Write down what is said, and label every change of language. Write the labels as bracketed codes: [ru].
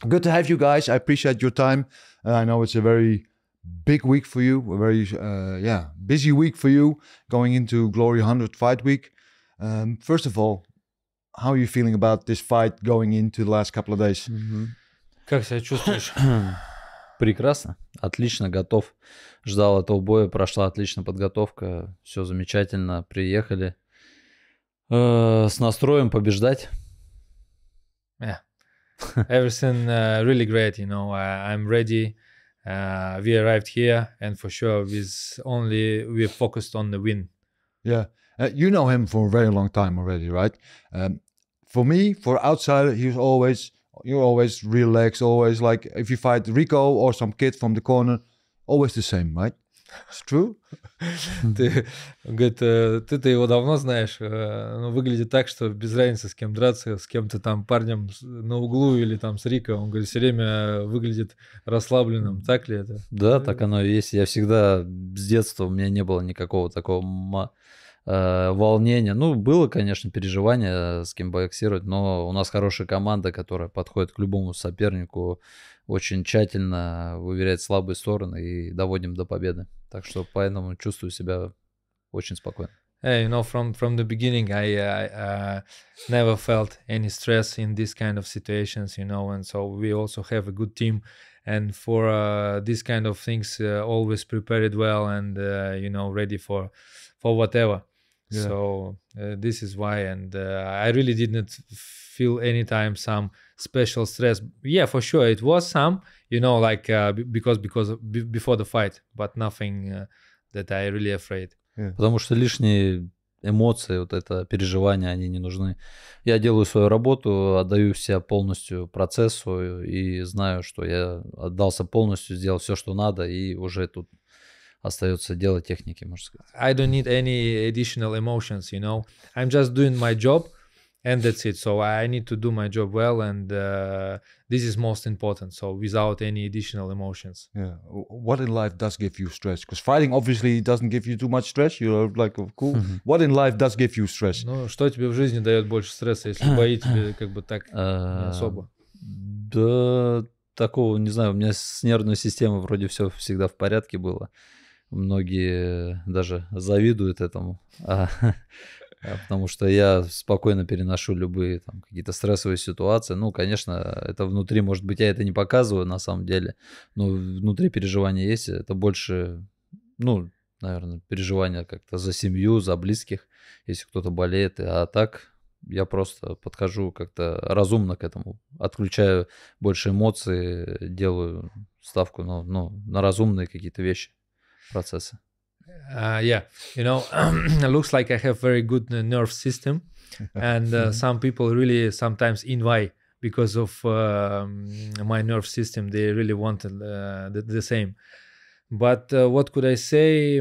[en] Good to have you guys. I appreciate your time. I know it's a very big week for you, a very busy week for you, going into Glory 100 Fight Week. First of all, how are you feeling about this fight going into the last couple of days? [ru] Как себя чувствуешь? Прекрасно, отлично, готов. Ждал этого боя, прошла отличная подготовка, все замечательно, приехали с настроем побеждать. [en] Yeah, everything really great, you know, I'm ready. We arrived here and for sure we're focused on the win. Yeah, you know him for a very long time already, right? For me, for outsider, you're always relaxed, always like if you fight Rico or some kid from the corner, always the same, right? It's true? [ru] Ты, говорит, ты-то его давно знаешь, но выглядит так, что без разницы с кем драться, с кем-то там парнем на углу или там с Рико, он говорит, все время выглядит расслабленным, так ли это? Да, так оно и есть. Я всегда с детства, у меня не было никакого такого волнения. Ну, было, конечно, переживание, с кем боксировать, но у нас хорошая команда, которая подходит к любому сопернику, очень тщательно выверяет слабые стороны и доводим до победы. Так что поэтому чувствую себя очень спокойно. [en] Hey, you know, from the beginning, I never felt any stress in this kind of situations, you know, and so we also have a good team. And for these kind of things, always prepared well and, you know, ready for whatever. Yeah. So this is why, and I really didn't feel anytime some special stress. Yeah, for sure, it was some, you know, like because before the fight, but nothing that I really afraid. Yeah. [ru] Потому что лишние эмоции, вот это переживания, они не нужны. Я делаю свою работу, отдаю себя полностью процессу и знаю, что я отдался полностью, сделал все, что надо, и уже тут остается дело техники, можно сказать. [en] I don't need any additional emotions, you know. I'm just doing my job and that's it. So I need to do my job well and this is most important. So without any additional emotions. Yeah. What in life does give you stress? Because fighting obviously doesn't give you too much stress. You're like, cool. What in life does give you stress? [ru] Ну, что тебе в жизни дает больше стресса, если бои тебе как бы так не особо? Да, такого, не знаю, у меня с нервной системой вроде все всегда в порядке было. Многие даже завидуют этому, потому что я спокойно переношу любые там какие-то стрессовые ситуации. Ну, конечно, это внутри, может быть, я это не показываю на самом деле, но внутри переживания есть. Это больше, ну, наверное, переживания как-то за семью, за близких, если кто-то болеет. А так я просто подхожу как-то разумно к этому, отключаю больше эмоций, делаю ставку на разумные какие-то вещи. Процессы. [en] Yeah, you know, looks like I have very good nerve system, and some people really sometimes envy because of my nerve system. They really want the same. But what could I say?